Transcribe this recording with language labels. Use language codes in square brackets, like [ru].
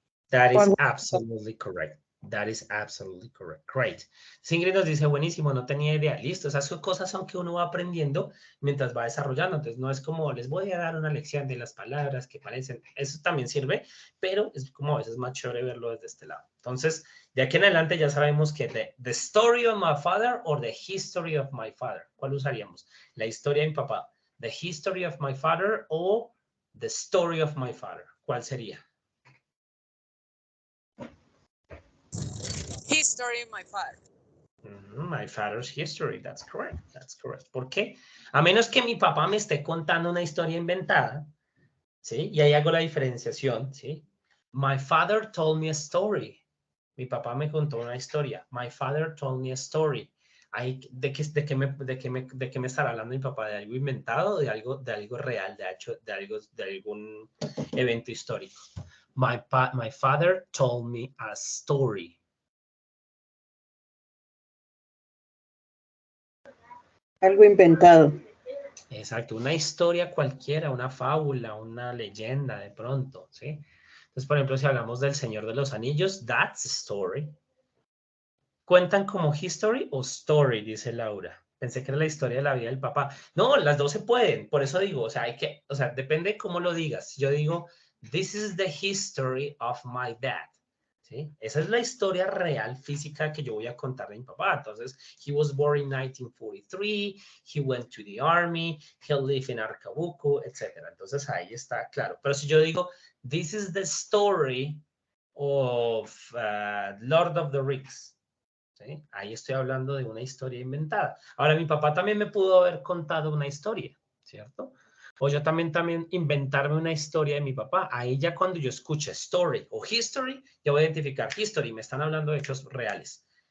[en] That is absolutely correct. That is absolutely correct. Great. [es] Ingrid nos dice, buenísimo, no tenía idea. Listo, esas son cosas son que uno va aprendiendo mientras va desarrollando. Entonces, no es como, les voy a dar una lección de las palabras que parecen. Eso también sirve, pero es como a veces más chévere verlo desde este lado. Entonces, de aquí en adelante ya sabemos que [en] the story of my father [es] or the history of my father. ¿Cuál usaríamos? La historia de mi papá. [en] The history of my father o the story of my father. [es] ¿Cuál sería? [en] History of my father. My father's history, that's correct, that's correct. [es] ¿Por qué? A menos que mi papá me esté contando una historia inventada, ¿sí? Y ahí hago la diferenciación, ¿sí? [en] My father told me a story. [es] Mi papá me contó una historia. [en] My father told me a story. [es] Ahí, ¿de qué me estará hablando mi papá? ¿De algo inventado o de algo real, de algún evento histórico? [en] My father told me a story. [es] Algo inventado. Exacto, una historia cualquiera, una fábula, una leyenda de pronto, ¿sí? Entonces, por ejemplo, si hablamos del Señor de los Anillos, [en] that's a story. [es] ¿Cuentan como history o story? Dice Laura. Pensé que era la historia de la vida del papá. No, las dos se pueden, por eso digo, o sea, depende cómo lo digas. Yo digo, [en] this is the history of my dad. [es] ¿Sí? Esa es la historia real física que yo voy a contar de mi papá. Entonces, [en] he was born in 1943, he went to the army, he lived in Arcabuco, etc. [es] Entonces, ahí está claro. Pero si yo digo, [en] this is the story of Lord of the Rings, [es] ¿sí? Ahí estoy hablando de una historia inventada. Ahora, mi papá también me pudo haber contado una historia, ¿cierto? O yo también inventarme una historia de mi papá. Ahí ya cuando yo escuche story o history, yo voy a identificar history, me están hablando de hechos reales.